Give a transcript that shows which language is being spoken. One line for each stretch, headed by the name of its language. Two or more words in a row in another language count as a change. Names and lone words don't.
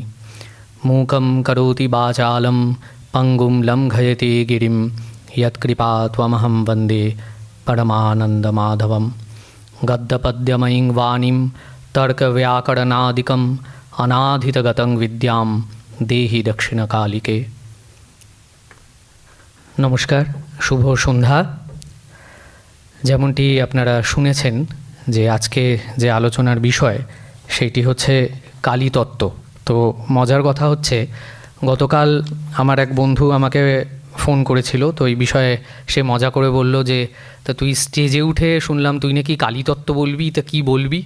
Sanskrit: मूकं करोति वाचालं पङ्गुं लङ्घयति गिरिं यत्कृपा त्वमहं वन्दे परमानन्दमाधवम्। गद्यपद्यमयीं वाणीं तर्कव्याकरणादिकम् अनाधितगतं विद्यां देहि दक्षिणकालिके।
Bangla: নমস্কার, শুভ সন্ধ্যা। যেমনটি আপনারা শুনেছেন যে আজকে যে আলোচনার বিষয় সেটি হচ্ছে কালীতত্ত্ব। তো মজার কথা হচ্ছে গতকাল আমার এক বন্ধু আমাকে ফোন করেছিল, তো এই বিষয়ে সে মজা করে বলল যে তা তুই স্টেজে উঠে শুনলাম তুই নাকি কালীতত্ত্ব বলবি, তা কী বলবি?